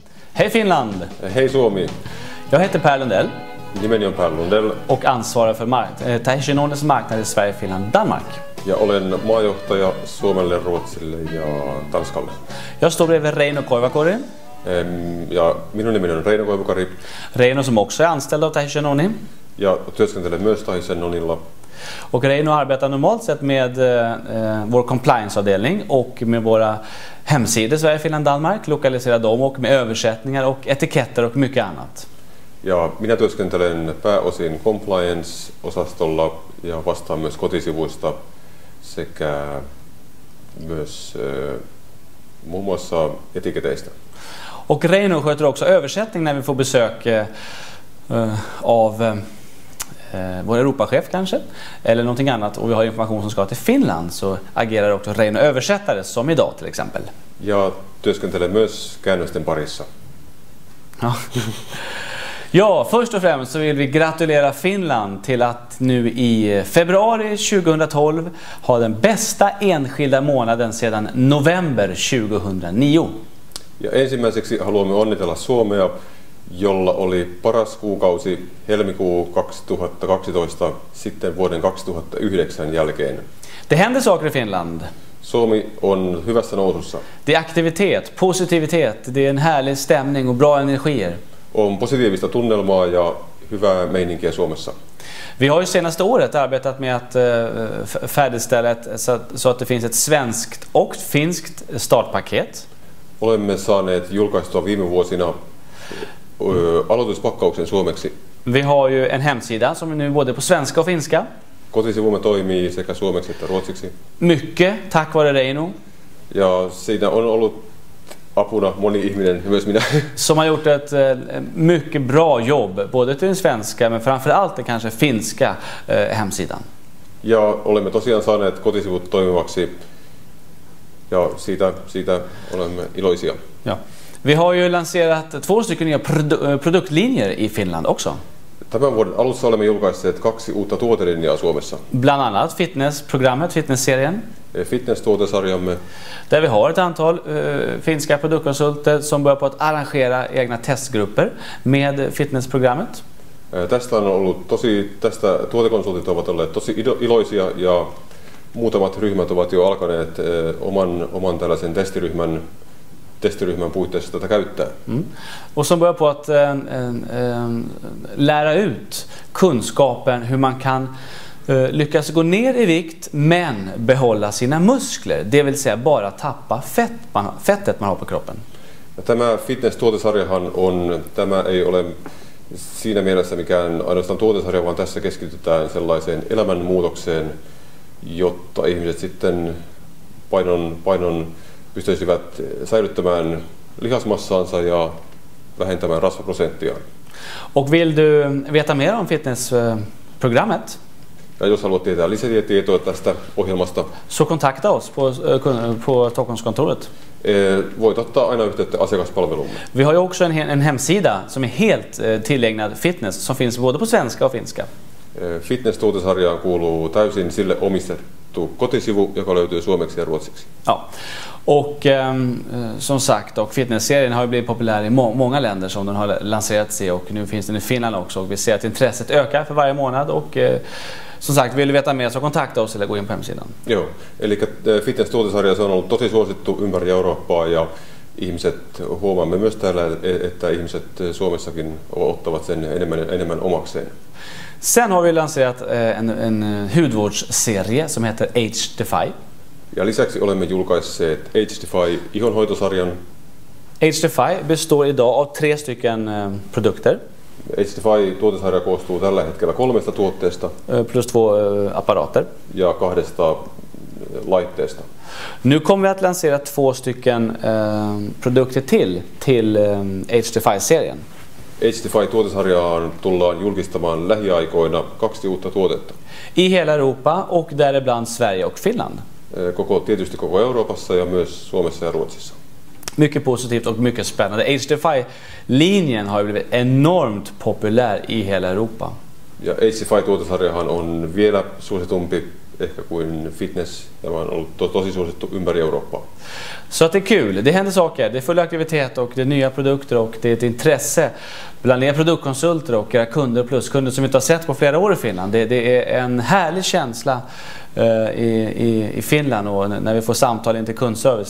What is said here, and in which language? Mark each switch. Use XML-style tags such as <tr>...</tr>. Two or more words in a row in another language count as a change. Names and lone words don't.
<sv>Hej Finland!</sv> <fi>Hej Suomi!</fi> <sv>Jag heter Per Lundell.</sv> <fi>Nimeni on Per Lundell.</fi> <sv>Och ansvarar för Tahishinonens marknad i Sverige, Finland, Danmark.</sv> <fi>Ja olen maajohtaja Suomelle, Ruotsille ja Tanskalle.</fi> <sv>Jag står bredvid Reino Koivakori.</sv> <fi>Ja minun nimeni on Reino Koivakori.</fi> <sv>Reino som också är anställd av Tahishinoni.</sv> <fi>Ja työskentelen myös Tahishinonilla.</fi> <sv>Och Reino arbetar normalt sett med vår compliance-avdelning och med våra hemsidor Sverige, Finland, Danmark, lokalisera dem och med översättningar och etiketter och mycket annat.</sv> <fi>Ja minä työskentelen pääosin compliance-osastolla ja vastaan myös kotisivuista sekä myös muun muassa etiketeistä.</fi> <sv>Och Reino sköter också översättning när vi får besök av vår Europachef kanske, eller någonting annat, och vi har information som ska till Finland, så agerar också Reino översättare som idag till exempel.</sv> <fi>Ja työskentelen myös käännösten parissa.</fi> <sv>Ja, först och främst så vill vi gratulera Finland till att nu i februari 2012 ha den bästa enskilda månaden sedan november 2009.</sv> <fi>Ja ensimmäiseksi haluamme onnitella Suomea, jolla oli paras kuukausi helmikuu 2012 sitten vuoden 2009 jälkeen.</fi> <sv>Det händer saker i Finland.</sv> <fi>Suomi on hyvässä nousussa.</fi> <sv>Det är aktivitet, positivitet, det är en härlig stämning och bra energier.</sv> <fi>On positiivista tunnelmaa ja hyvää meininkiä Suomessa.</fi> <sv>Vi har ju senaste året arbetat med att färdigställa så att det finns ett svenskt och finskt startpaket.</sv> <fi>Olemme saaneet julkaistua viime vuosina aloituspakkauksen suomeksi.</fi> <sv>Vi har ju en hemsida som är nu både på svenska och finska.</sv> <fi>Kotisivumme toimii sekä suomeksi että ruotsiksi.</fi> <sv>Mycket tack vare Reino.</sv> <fi>Ja siinä on ollut apuna moni ihminen, myös minä.</fi> <sv>Som har gjort ett mycket bra jobb, både till den svenska men framförallt den kanske finska hemsidan.</sv> <fi>Ja olemme tosiaan saaneet kotisivut toimivaksi. Ja siitä olemme iloisia.</fi> <sv>Ja. Vi har ju lanserat 2 stycken nya produktlinjer i Finland också.</sv> <fi>Tämän vuoden alussa olemme julkaisseet 2 uutta tuotelinjaa Suomessa.</fi> <sv>Bland annat fitnessprogrammet, fitnessserien.</sv> <fi>Fitness-tuotesarjamme.</fi> <sv>Där vi har ett antal finska produktkonsulter som börjar på att arrangera egna testgrupper med fitnessprogrammet.</sv> <fi>Tästä tuotekonsultit ovat olleet tosi iloisia ja muutamat ryhmät ovat jo alkaneet oman tällaisen testiryhmän puitteissa tätä käyttää.</fi> <sv>Och som börjar på att lära ut kunskapen hur man kan lyckas gå ner i vikt men behålla sina muskler, det vill säga bara tappa fettet man har på kroppen.</sv> <fi>Tämä fitness-tuotesarjahan tämä ei ole siinä mielessä mikään ainoastaan tuotesarja, vaan tässä keskitytään sellaiseen elämänmuutokseen, jotta ihmiset sitten painon pystyisivät säilyttämään lihasmassaansa ja vähentämään rasvaprosenttia.</fi> <sv>Och vill du veta mer om fitnessprogrammet?</sv> <fi>Ja jos haluat tietää lisätietoa tästä ohjelmasta,</fi> <sv>så kontakta oss på Stockholmskontoret.</sv> <fi>Voit ottaa aina yhteyttä asiakaspalvelumme.</fi> <sv>Vi har ju också en hemsida som är helt tillägnad fitness som finns både på svenska och finska.</sv> <fi>Fitness-tuotesarjaan kuuluu täysin sille omistettu kotisivu, joka löytyy suomeksi ja ruotsiksi.</fi> <sv>Ja. Och som sagt, och fitnessserien har ju blivit populär i många länder som den har lanserats i, och nu finns den i Finland också, och vi ser att intresset ökar för varje månad, och som sagt, vill du veta mer så kontakta oss eller gå in på hemsidan.</sv> <fi>Joo, eli fitness-tuotesarja se on ollut tosi suosittu ympäri Eurooppaa, ja huomaamme myös täällä, että ihmiset Suomessakin ottavat sen enemmän omakseen.</fi> <sv>Sen har vi lanserat en hudvårdsserie som heter Age Defy.</sv> <fi>Ja lisäksi olemme julkaisseet Age Defy ihonhoitosarjan.</fi> <sv>Age Defy består idag av 3 stycken produkter.</sv> <fi>Age Defy tuotesarja koostuu tällä hetkellä 3 tuotteesta.</fi> <sv>Plus 2 apparater.</sv> <fi>Ja 2 laitteesta.</fi> <sv>Nu kommer vi att lansera 2 stycken produkter till Age Defy-serien.</sv> <fi>Age Defy tuotesarjaan tullaan julkistamaan lähiaikoina 2 uutta tuotetta.</fi> <sv>I hela Europa och däribland Sverige och Finland.</sv> <fi>Tietysti koko Euroopassa ja myös Suomessa ja Ruotsissa.</fi> <sv>Mycket positivt och mycket spännande. Age Defy-linjen har blivit enormt populär i hela Europa.</sv> <fi>Ja Age Defy tuotesarjahan on vielä suositumpi ehkä kuin fitness. Tämä on ollut tosi suosittu ympäri Eurooppaa.</fi> <sv>Så att det är kul, det händer saker, det är full aktivitet och det är nya produkter och det är ett intresse bland er produktkonsulter och era kunder och pluskunder som vi inte har sett på flera år i Finland. Det är en härlig känsla i Finland och när vi får samtal in till kundservice.</sv>